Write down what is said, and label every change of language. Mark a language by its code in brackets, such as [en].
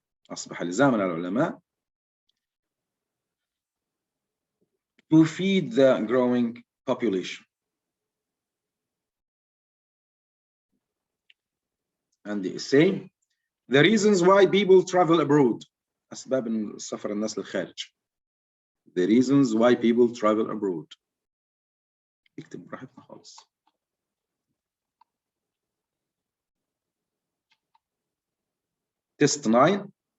[ar] أصبح لزاما على العلماء [en] to feed the growing population. And they say the reasons why people travel abroad. [ar] أسباب السفر الناس للخارج. [en] The reasons why people travel abroad. [ar] اكتب براحتنا خالص. [en] Test 9.